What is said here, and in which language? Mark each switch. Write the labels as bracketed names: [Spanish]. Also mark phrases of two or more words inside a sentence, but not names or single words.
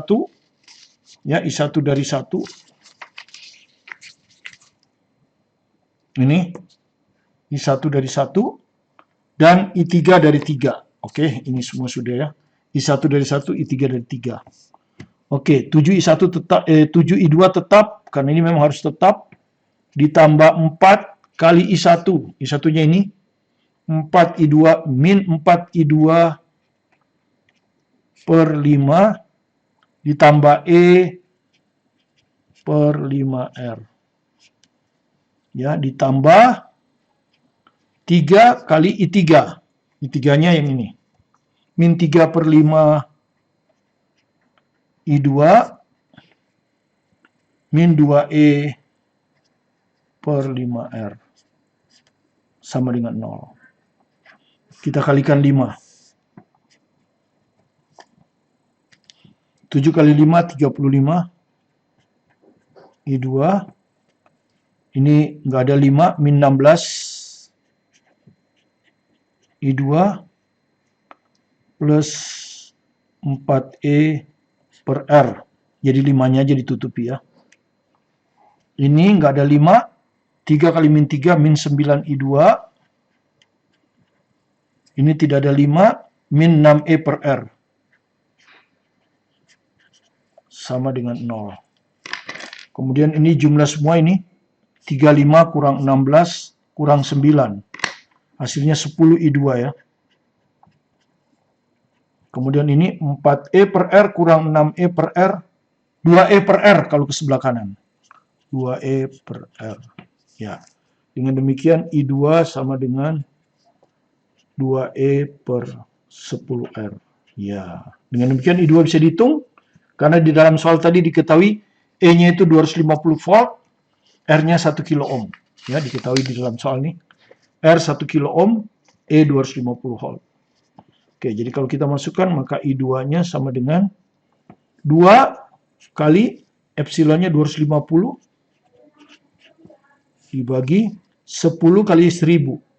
[Indonesian] Ya, I1 dari 1. Ini I1 dari 1 dan I3 dari 3. Oke, ini semua sudah ya. I1 dari 1, I3 dari 3. Oke, 7I1 tetap 7I2 tetap karena ini memang harus tetap, ditambah 4 kali I1. I1-nya ini 4I2 min 4I2 per 5 ditambah E per 5R. Ya, ditambah 3 kali I3. I3-nya yang ini. Min 3 per 5 I2 min 2E per 5R. Sama dengan 0. Kita kalikan 5. 7 kali 5, 35. I2. Ini nggak ada 5, min 16. I2 plus 4E per R. Jadi 5-nya aja ditutupi ya. Ini nggak ada 5. 3 kali min 3 min 9i2. Ini tidak ada 5. Min 6e per R. Sama dengan 0. Kemudian ini jumlah semua ini. 35 kurang 16 kurang 9. Hasilnya 10i2 ya. Kemudian ini 4e per R kurang 6e per R. 2e per R kalau ke sebelah kanan. 2e per R. Ya. Dengan demikian I2 sama dengan 2e per 10R. Ya. Dengan demikian I2 bisa dihitung. Karena di dalam soal tadi diketahui E-nya itu 250 volt. R-nya 1 kilo ohm. Ya, diketahui di dalam soal ini. R 1 kilo ohm. E 250 volt. Oke, jadi kalau kita masukkan maka I2-nya sama dengan 2 kali epsilonnya 250 dibagi 10 kali 1000.